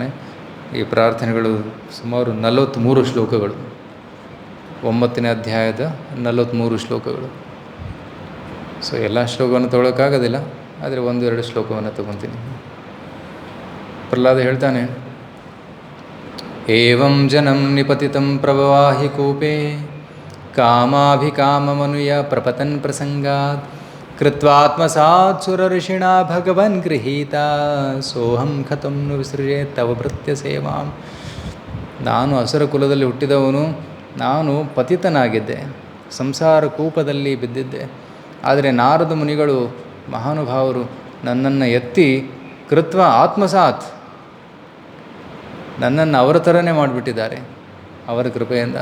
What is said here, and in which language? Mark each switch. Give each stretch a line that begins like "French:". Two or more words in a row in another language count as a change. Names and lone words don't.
Kannada: ಈ ಪ್ರಾರ್ಥನೆಗಳು ಸುಮಾರು 43 ಶ್ಲೋಕಗಳು. 9ನೇ ಅಧ್ಯಾಯದ 43 ಶ್ಲೋಕಗಳು. ಸೊ ಎಲ್ಲ ಶ್ಲೋಕವನ್ನು ತೊಗೊಳಕ್ಕಾಗೋದಿಲ್ಲ, ಆದರೆ 1-2 ಶ್ಲೋಕವನ್ನು ತಗೊತೀನಿ. ಪ್ರಹ್ಲಾದ ಹೇಳ್ತಾನೆ,
Sanskrit: ಏವಂ ಜನಂ ನಿಪತಿತಂ ಪ್ರಭವಾಹಿ ಕೂಪೇ ಕಾಮಾಭಿಕಾಮಮನುಯ ಪ್ರಪತನ್ ಪ್ರಸಂಗಾತ್ ಕೃತ್ವಾತ್ಮಸಾತ್ ಸುರಋಷಿಣ ಭಗವನ್ ಗೃಹೀತ ಸೋಹಂ ಖತಂ ನು ವಿಸೃಜೆ ತವ ಭೃತ್ಯ ಸೇವಾಂ.
Kannada: ನಾನು ಅಸುರ ಕುಲದಲ್ಲಿ ಹುಟ್ಟಿದವನು, ನಾನು ಪತಿತನಾಗಿದ್ದೆ, ಸಂಸಾರ ಕೂಪದಲ್ಲಿ ಬಿದ್ದಿದ್ದೆ. ಆದರೆ ನಾರದ ಮುನಿಗಳು ಮಹಾನುಭಾವರು ನನ್ನನ್ನು ಎತ್ತಿ
Sanskrit: ಕೃತ್ವ ಆತ್ಮಸಾತ್,
Kannada: ನನ್ನನ್ನು ಅವರ ಥರನೇ ಮಾಡಿಬಿಟ್ಟಿದ್ದಾರೆ ಅವರ ಕೃಪೆಯಿಂದ.